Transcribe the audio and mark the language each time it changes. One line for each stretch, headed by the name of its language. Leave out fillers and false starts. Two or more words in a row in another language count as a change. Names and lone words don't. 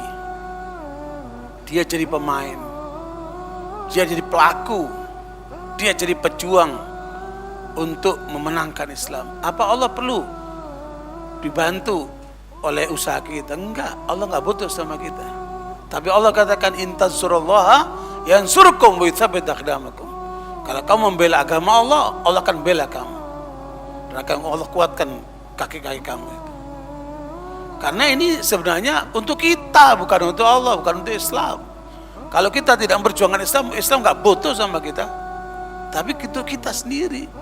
Indonesian: Dia jadi pemain, dia jadi pelaku, dia jadi pejuang untuk memenangkan Islam. Apa Allah perlu dibantu oleh usaha kita? Enggak, Allah enggak butuh sama kita. Tapi Allah katakan
Arabic: إن تنصروا الله ينصركم ويثبت أقدامكم.
Indonesian: Kalau kamu membela agama Allah, Allah akan bela kamu dan akan Allah kuatkan kaki-kaki kamu itu. Karena ini sebenarnya untuk kita, bukan untuk Allah, bukan untuk Islam. Kalau kita tidak memperjuangkan Islam, Islam enggak butuh sama kita. Tapi itu kita sendiri.